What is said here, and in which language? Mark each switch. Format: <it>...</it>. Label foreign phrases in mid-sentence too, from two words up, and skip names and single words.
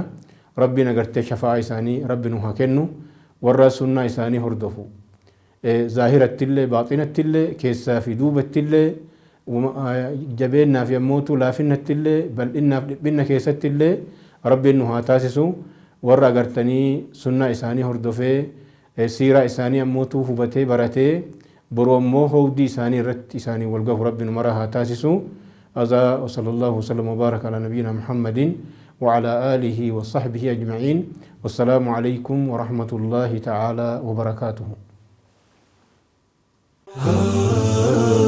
<om>rabbiin agartee shafaa isaanii rabbi nu haa kennu. warra sunnaa isaanii hordofu zaahirattillee baaxinattillee keessaa fi duubattillee jabeennaaf yommootu laafinnattillee bal'innaaf dhiphinna keessattillee rabbiin nu haa taasisu. warra agartanii sunnaa isaanii hordofee siiraa isaanii ammootuu hubatee baratee boroo ammoo hawdii isaanii irratti isaanii walgahu rabbiin mara haa taasisu.</om> <ar>هذا وصلى الله وسلم وبارك على نبينا محمد وعلى آله وصحبه أجمعين والسلام عليكم ورحمة الله تعالى وبركاته.</ar>